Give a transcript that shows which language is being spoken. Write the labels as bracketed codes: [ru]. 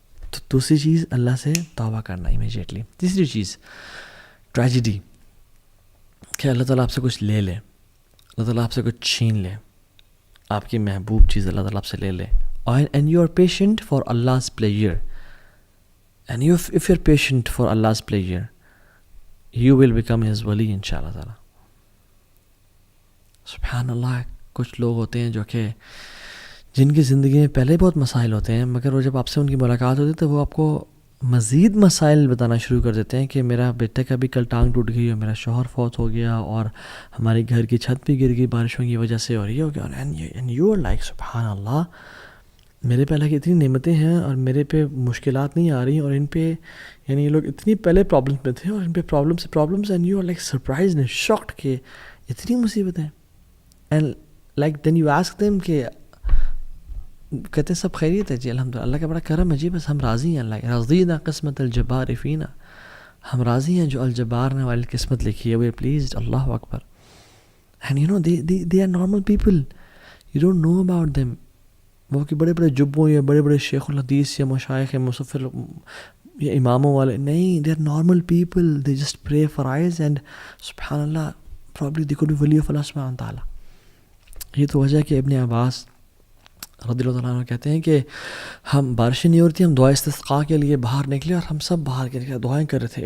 [ur] تو دوسری چیز اللہ سے توبہ کرنا امیجیٹلی. تیسری چیز ٹریجڈی، کہ اللہ تعالیٰ آپ سے کچھ لے لے، اللہ تعالیٰ آپ سے کچھ چھین لے، آپ کی محبوب چیز اللہ تعالیٰ آپ سے لے لے. [en] And you are patient for Allah's pleasure. And if you're patient for Allah's pleasure, you will become His wali inshallah ta'ala. [ur] سبحان اللہ. کچھ لوگ ہوتے ہیں جو کہ جن کی زندگی میں پہلے بہت مسائل ہوتے ہیں، مگر وہ جب آپ سے ان کی ملاقات ہوتی ہے تو وہ آپ کو مزید مسائل بتانا شروع کر دیتے ہیں کہ میرا بیٹے کا بھی کل ٹانگ ٹوٹ گئی اور میرا شوہر فوت ہو گیا اور ہمارے گھر کی چھت بھی گر گئی بارشوں کی وجہ سے اور یہ ہو گیا. اینڈ یو آر لائک سبحان اللہ، میرے پہ اللہ کی اتنی نعمتیں ہیں اور میرے پہ مشکلات نہیں آ رہی، اور ان پہ یہ لوگ اتنی پہلے پرابلمس میں تھے اور ان پہ problems and you are like surprise and shocked کہ اتنی مصیبتیں. And like then you ask them کہ کہتے ہیں سب خیریت ہے جی الحمدللہ، اللہ کا بڑا کرم ہے جی، بس ہم راضی ہیں. اللہ رضینا قسمت الجبار فینا، ہم راضی ہیں جو الجبار نے والی قسمت لکھی ہے، we are pleased. Allah Akbar. [en] And they are normal people, you don't know about them. وہ کہ بڑے بڑے جبوں یا بڑے بڑے شیخ الحدیث یا مشائخ یا مصفر یا اماموں والے نہیں، they are normal people, they just pray for eyes and سبحان اللہ probably they could be wali of Allah سبحانہ تعالیٰ. [ur] یہ تو وجہ ہے کہ ابن عباس رضی اللہ تعالیٰ عنہ کہتے ہیں کہ ہم بارشیں نہیں ہو رہی تھی، ہم دعا استسقاء کے لیے باہر نکلے اور ہم سب باہر کے نکلے دعائیں کر رہے تھے.